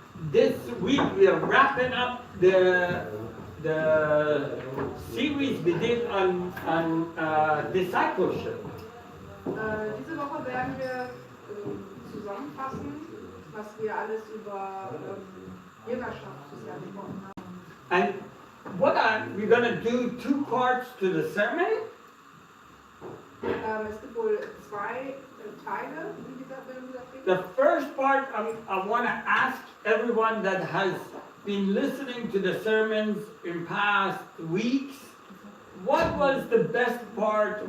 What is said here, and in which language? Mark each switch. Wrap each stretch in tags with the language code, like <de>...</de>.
<en>This week we are wrapping up the series we did on discipleship.</en> <de>Diese Woche werden wir zusammenfassen, was wir alles über Jüngerschaft bisher gesprochen haben.</de> <en>And we're going to do two parts to the sermon.</en> <de>Es gibt wohl zwei Teile in dieser Predigt.</de> <en>The first part, I want to ask everyone that has been listening to the sermons in past weeks, what was the best part?</en>